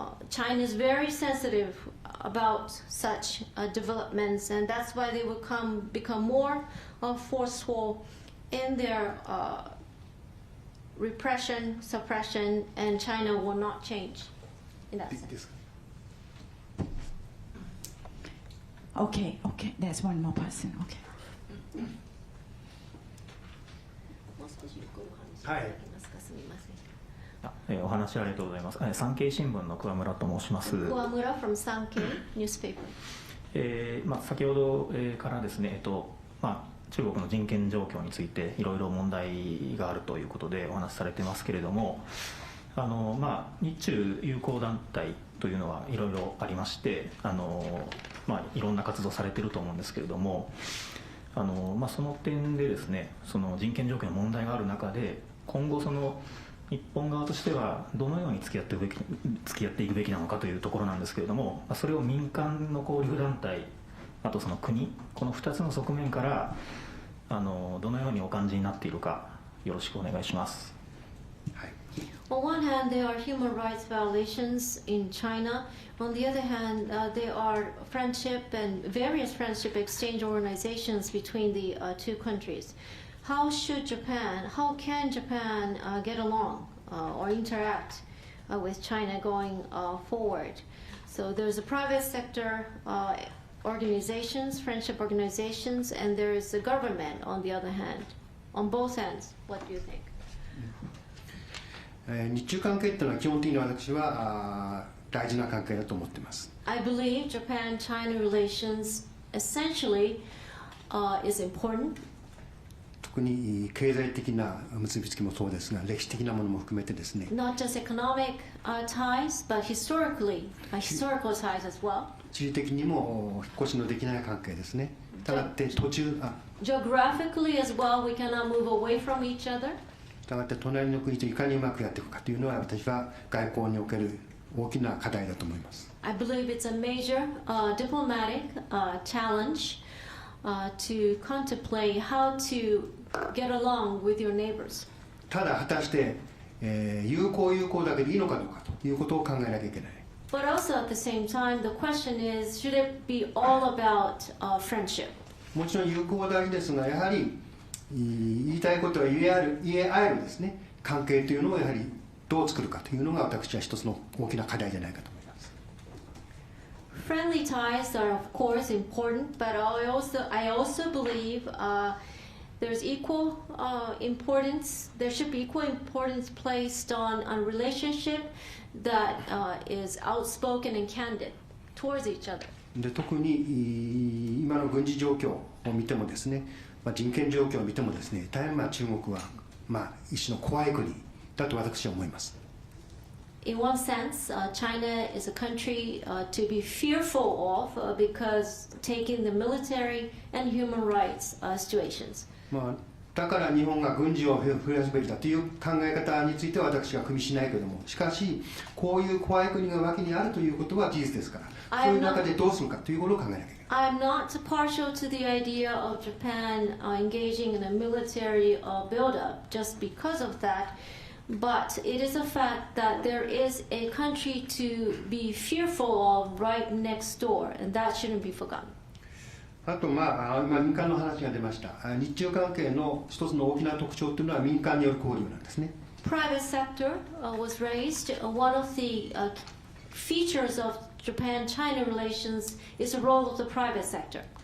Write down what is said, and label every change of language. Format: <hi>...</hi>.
<en>China is very sensitive about such developments, and that's why they will become more forceful in their repression, suppression, and China will not change in that sense. Okay, there's one more person. Okay.</en> <ja>もう少しゆっくりお話しいただけますか。すみません。お話ありがとうございます。産経新聞の桑村と申します。</ja> <en>桑村 from Sankei newspaper。</en> <ja>先ほどからですね、中国の人権状況についていろいろ問題があるということでお話しされてますけれども、日中友好団体というのはいろいろありまして、いろんな活動されていると思うんですけれども、その点でですね、その人権状況の問題がある中で、今後日本側としてはどのように付き合っていくべきなのかというところなんですけれども、それを民間の交流団体、あとその国、この2つの側面からどのようにお感じになっているか、よろしくお願いします。はい。</ja> <en>On one hand, there are human rights violations in China. On the other hand, there are friendship and various friendship exchange organizations between the two countries. How can Japan get along or interact with China going forward. So there's a private sector organizations, friendship organizations, and there's the government on the other hand. On both ends, what do you think?</en> <ja>日中関係っていうのは基本的に私は大事な関係だと思っています。</ja> <en>I believe Japan-China relations essentially is important.</en> <ja>特に経済的な結びつきもそうですが、歴史的なものも含めてですね。</ja> <en>Not just economic ties, but historical ties as well.</en> <ja>地理的にも引っ越しのできない関係ですね。したがって</ja> <en>Geographically as well, we cannot move away from each other.</en> <ja>したがって隣の国といかにうまくやっていくかというのは私は外交における大きな課題だと思います。</ja> <en>I believe it's a major diplomatic challenge to contemplate how to get along with your neighbors.</en> <ja>ただ果たして、友好だけでいいのかどうかということを考えなきゃいけない。</ja> <en>But also at the same time, the question is, should it be all about friendship?</en> <ja>もちろん友好は大事ですが、やはり言いたいことは言え合えるですね、関係というのをやはりどう作るかというのが私は一つの大きな課題じゃないかと思います。</ja> <en>Friendly ties are of course important, but I also believe there's equal importance. There should be equal importance placed on a relationship that is outspoken and candid towards each other.</en> <ja>で特に今の軍事状況を見てもですね、人権状況を見てもですね、大変中国は一種の怖い国だと私は思います。</ja> <en>In one sense, China is a country to be fearful of because taking the military and human rights situations.</en> <ja>だから日本が軍事を増やすべきだという考え方については私は組みしないけれども、しかしこういう怖い国が脇にあるということは事実ですから、そういう中でどうするかということを考えなきゃいけない。</ja> <en>I'm not partial to the idea of Japan engaging in a military buildup just because of that, but it is a fact that there is a country to be fearful of right next door, and that shouldn't be forgotten.</en> <ja>あと今民間の話が出ました。日中関係の一つの大きな特徴というのは民間による交流なんですね。</ja> <en>Private sector was raised. One of the features of Japan-China relations is the role of the private sector.</en>